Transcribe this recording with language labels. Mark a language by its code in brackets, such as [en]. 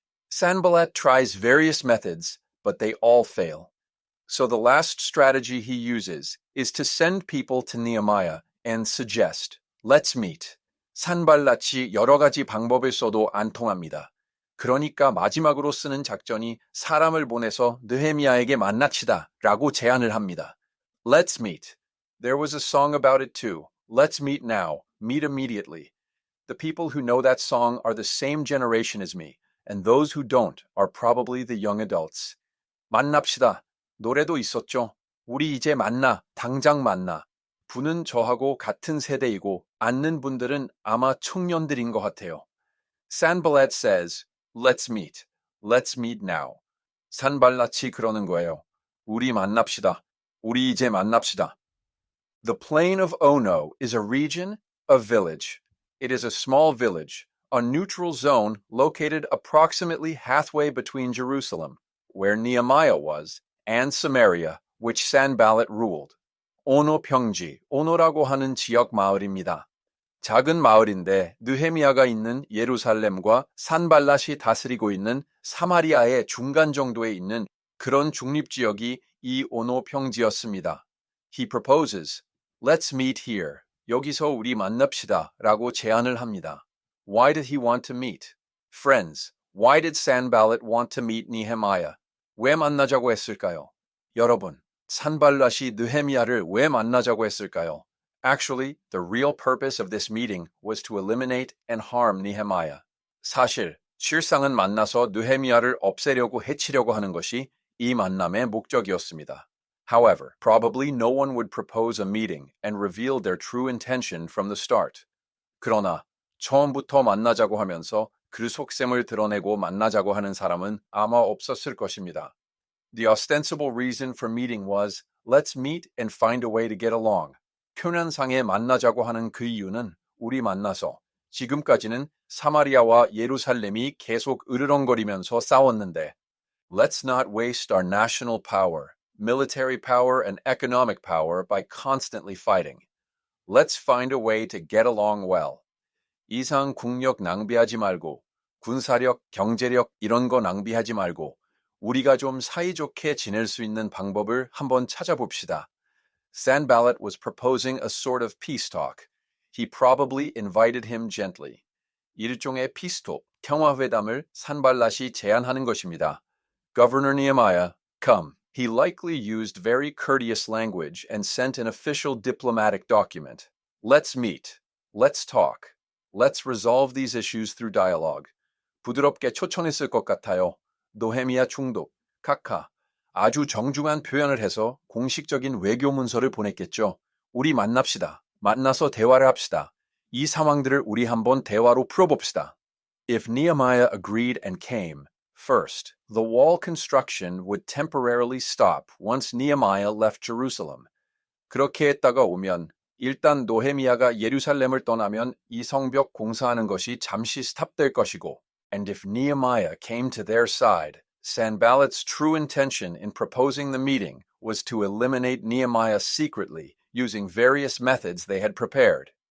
[en] Sanballat tries various methods, but they all fail. So the last strategy he uses is to send people to Nehemiah and suggest, let's meet. [ko] 산발랏이 여러 가지 방법을 써도 안 통합니다. 그러니까 마지막으로 쓰는 작전이 사람을 보내서 느헤미야에게 만납시다 라고 제안을 합니다. [en] Let's meet. There was a song about it too. Let's meet now. Meet immediately. The people who know that song are the same generation as me, and those who don't are probably the young adults. [ko] 만납시다. 노래도 있었죠. 우리 이제 만나. 당장 만나. 분은 저하고 같은 세대이고 앉는 분들은 아마 청년들인 것 같아요. [en] Sanballat says, let's meet. Let's meet now. [ko] 산발랏이 그러는 거예요. 우리 만납시다. 우리 이제 만납시다. [en] The plain of Ono is a region, a village. It is a small village, a neutral zone located approximately halfway between Jerusalem, where Nehemiah was, and Samaria, which Sanballat ruled. [ko] 오노 평지, 오노라고 하는 지역 마을입니다. 작은 마을인데 느헤미야가 있는 예루살렘과 산발랏이 다스리고 있는 사마리아의 중간 정도에 있는 그런 중립지역이 이 오노 평지였습니다. [en] He proposes, let's meet here. [ko] 여기서 우리 만납시다 라고 제안을 합니다. [en] Why did he want to meet? Friends, why did Sanballat want to meet Nehemiah? [ko] 왜 만나자고 했을까요? 여러분, 산발랏이 느헤미야를 왜 만나자고 했을까요? [en] Actually, the real purpose of this meeting was to eliminate and harm Nehemiah. [ko] 사실, 실상은 만나서 느헤미야를 없애려고 해치려고 하는 것이 이 만남의 목적이었습니다. [en] However, probably no one would propose a meeting and reveal their true intention from the start. [ko] 그러나 처음부터 만나자고 하면서 그 속셈을 드러내고 만나자고 하는 사람은 아마 없었을 것입니다. [en] The ostensible reason for meeting was, let's meet and find a way to get along. [ko] 표면상에 만나자고 하는 그 이유는 우리 만나서 지금까지는 사마리아와 예루살렘이 계속 으르렁거리면서 싸웠는데 [en] Let's not waste our national power, military power, and economic power by constantly fighting. Let's find a way to get along well. [ko] 이상 국력 낭비하지 말고 군사력, 경제력 이런 거 낭비하지 말고 우리가 좀 사이좋게 지낼 수 있는 방법을 한번 찾아봅시다. [en] Sanballat was proposing a sort of peace talk. He probably invited him gently. [ko] 일종의 피스톡, 평화회담을 산발랏이 제안하는 것입니다. [en] Governor Nehemiah, come. He likely used very courteous language and sent an official diplomatic document. Let's meet. Let's talk. Let's resolve these issues through dialogue. [ko] 부드럽게 초청했을 것 같아요. 느헤미야 총독, 카카. 아주 정중한 표현을 해서 공식적인 외교 문서를 보냈겠죠. 우리 만납시다. 만나서 대화를 합시다. 이 상황들을 우리 한번 대화로 풀어봅시다. [en] If Nehemiah agreed and came, first, the wall construction would temporarily stop once Nehemiah left Jerusalem. [ko] 그렇게 했다가 오면 일단 느헤미야가 예루살렘을 떠나면 이 성벽 공사하는 것이 잠시 스탑될 것이고 [en] And if Nehemiah came to their side, Sanballat's true intention in proposing the meeting was to eliminate Nehemiah secretly using various methods they had prepared.